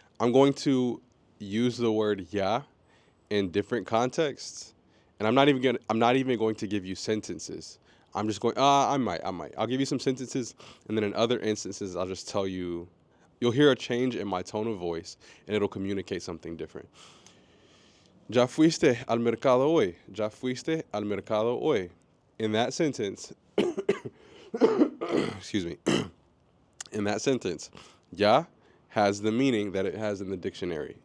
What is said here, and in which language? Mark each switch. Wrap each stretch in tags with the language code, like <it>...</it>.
<en>I'm going to use the word ya in different contexts, and I'm not even going to give you sentences. I'm just going. I might. I'll give you some sentences, and then in other instances, I'll just tell you. You'll hear a change in my tone of voice, and it'll communicate something different.</en> <es>Ya fuiste al mercado hoy. Ya fuiste al mercado hoy.</es> <en>In that sentence, excuse me. In that sentence, ya has the meaning that it has in the dictionary.</en>